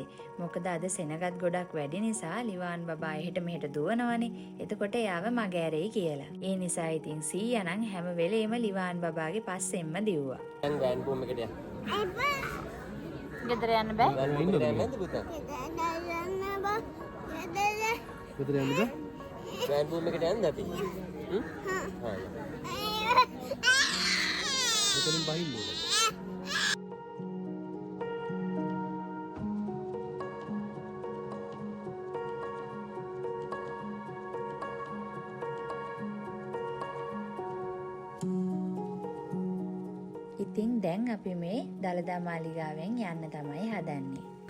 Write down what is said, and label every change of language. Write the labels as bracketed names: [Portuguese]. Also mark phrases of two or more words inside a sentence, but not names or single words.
[Sinhala] මොකද අද සෙනගත් ගොඩක් වැඩි නිසා ලිවාන් බබා එහෙට මෙහෙට දුවනවනේ. එතකොට එයාව මග ඇරෙයි කියලා. ඒ නිසා ඉතින් සීයා නම් හැම වෙලේම ලිවාන් බබාගේ පස්සෙන්ම දිව්වා. [Malay] Yang [English] grand room [Malay] එක dia. [Sinhala] ගෙදර යන්න බෑ. [English] Grand room [Sinhala] එක නැද්ද පුතා? [Malay] Betul yang itu? [English] Grand room [Sinhala] එකට යන්න අපි. හා. මෙතනින් බහින්න ඕනේ. ඉතින් දැන් අපි මේ දළදා මාලිගාවෙන් යන්න තමයි හදන්නේ.